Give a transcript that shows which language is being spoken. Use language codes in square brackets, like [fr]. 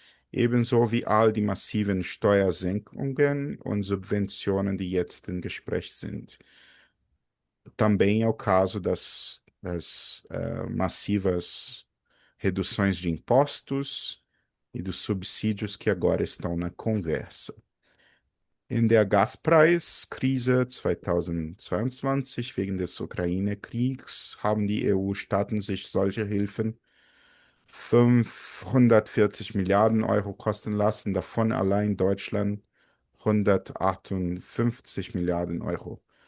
[de] Ebenso wie all die massiven Steuersenkungen und Subventionen, die jetzt im Gespräch sind. [pt] Também é o caso das massivas reduções de impostos e dos subsídios que agora estão na conversa. [de] In der Gaspreiskrise 2022 wegen des Ukraine-Kriegs haben die EU-Staaten sich solche Hilfen 540 Milliarden Euro kosten lassen, davon allein Deutschland 158 Milliarden Euro.